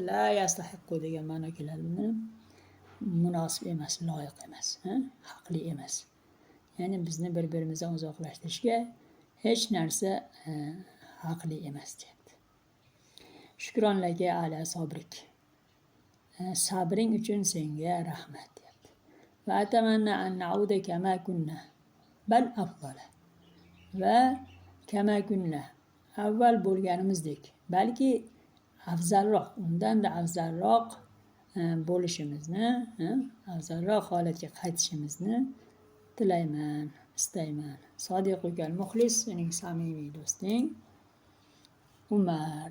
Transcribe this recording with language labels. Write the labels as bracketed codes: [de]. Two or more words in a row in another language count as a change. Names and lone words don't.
[ar] لا يستحق [uz] degan ma'no keladi bundan. Munosib emas, loyiq emas, haqli emas. Ya'ni bizni bir-birimizdan uzoqlashtirishga hech narsa haqli emas deyapti. [ar] شكرا لك على صبرك. [uz] Sabring uchun senga rahmat deyapti. [ar] وأتمنى أن نعود كما كنا بل أفضل. وكما كنا [uz] avval bo'lganimizdek, balki afzalroq, undan-da afzalroq bo'lishimizni, afzalroq holatga qaytishimizni tilayman, istayman. [ar] الصديق المخلص, [uz] sening samimiy do'sting Umar debdi.